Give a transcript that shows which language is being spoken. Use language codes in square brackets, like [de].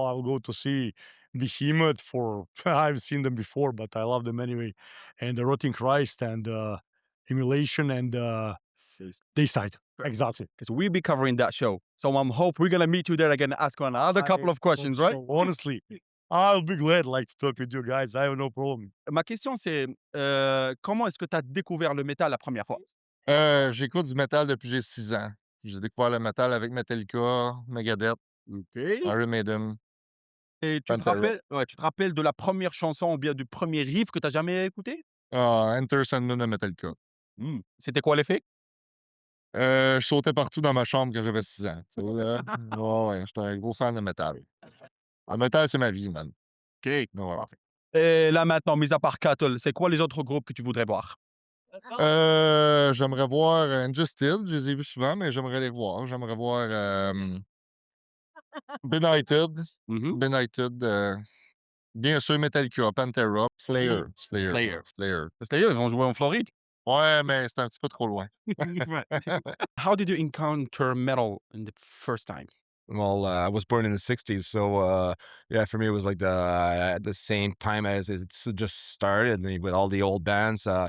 [en] I'll go to see Behemoth I've seen them before, but I love them anyway. And the Rotting Christ and Emulation and Dayside. Exactly. Because we'll be covering that show. So I hope we're going to meet you there again and ask another couple of questions, right? So, honestly, I'll be glad to talk with you guys. I have no problem. [fr] Ma question, c'est comment est-ce que tu as découvert le métal la première fois? J'écoute du métal depuis que j'ai 6 ans. J'ai découvert le métal avec Metallica, Megadeth, Iron Maiden. Et tu te rappelles de la première chanson ou bien du premier riff que tu n'as jamais écouté? Enter Sandman de Metallica. C'était quoi l'effet? Je sautais partout dans ma chambre quand j'avais 6 ans. Ouais, j'étais un gros fan de métal. Le métal, c'est ma vie, man. OK. Ouais. Et là maintenant, mis à part Cattle, c'est quoi les autres groupes que tu voudrais voir? J'aimerais voir Injustice, je les ai vus souvent, mais j'aimerais les voir. J'aimerais voir Benighted, bien sûr Metallica, Pantera, Slayer. Slayer, ils vont jouer en Floride. Ouais, mais c'est un petit peu trop loin. [en] How did you encounter metal in the first time? Well, I was born in the 60s, so for me it was like at the same time as it's just started with all the old bands.